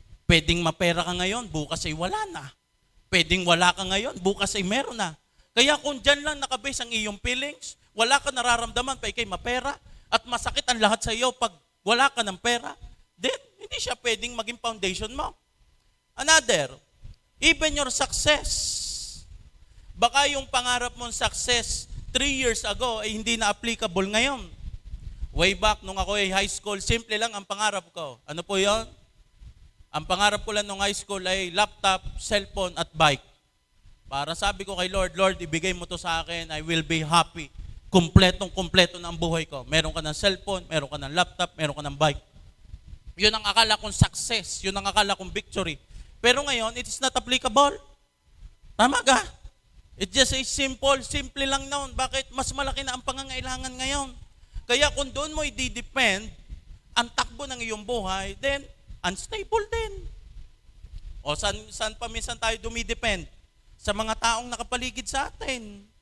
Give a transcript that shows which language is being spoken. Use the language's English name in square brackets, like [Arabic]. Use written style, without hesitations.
[Filipino] Pwedeng mapera ka ngayon, bukas ay wala na. Pwedeng wala ka ngayon, bukas ay meron na. Kaya kung dyan lang nakabase ang iyong feelings, wala ka nararamdaman pa ikay mapera, at masakit ang lahat sa iyo pag wala ka ng pera, then hindi siya pwedeng maging foundation mo. [English] Another, even your success. [Filipino] Baka yung pangarap mong success 3 years ago ay hindi na applicable ngayon. Way back nung ako ay high school, simple lang ang pangarap ko. Ano po yon? Ang pangarap ko lang nung high school ay laptop, cellphone at bike. Para sabi ko kay Lord, Lord, ibigay mo to sa akin, [English] I will be happy. [Filipino] Kumpletong-kumpleto na ang buhay ko. Meron ka ng cellphone, meron ka ng laptop, meron ka ng bike. Yun ang akala kong success, yun ang akala kong victory. Pero ngayon, [English] it is not applicable. [Filipino] Tama ka? [English] It's just a simple [Filipino] lang noon. Bakit? Mas malaki na ang pangangailangan ngayon. Kaya kung doon mo i-depend ang takbo ng iyong buhay, then unstable din. O saan pa minsan tayo dumidepend? Sa mga taong nakapaligid sa atin.